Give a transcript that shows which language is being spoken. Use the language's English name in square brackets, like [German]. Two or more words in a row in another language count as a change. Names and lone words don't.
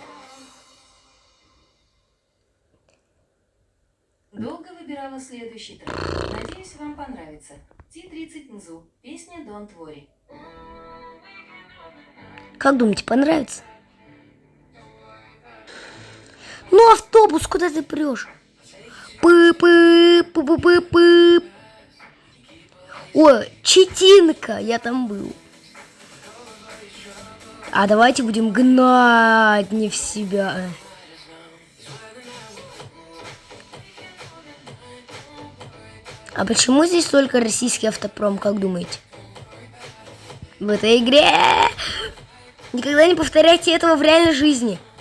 [Russian] Долго выбирала следующий трек. Надеюсь, вам понравится. T-30 Нзу. Песня Don't Worry. Как думаете, понравится? Ну, автобус, куда ты прешь? Пы-пы-пы-пы-пы-пы. Ой, Читинка, я там был. А давайте будем гнать не в себя. А почему здесь только российский автопром, как думаете? В этой игре никогда не повторяйте этого в реальной жизни.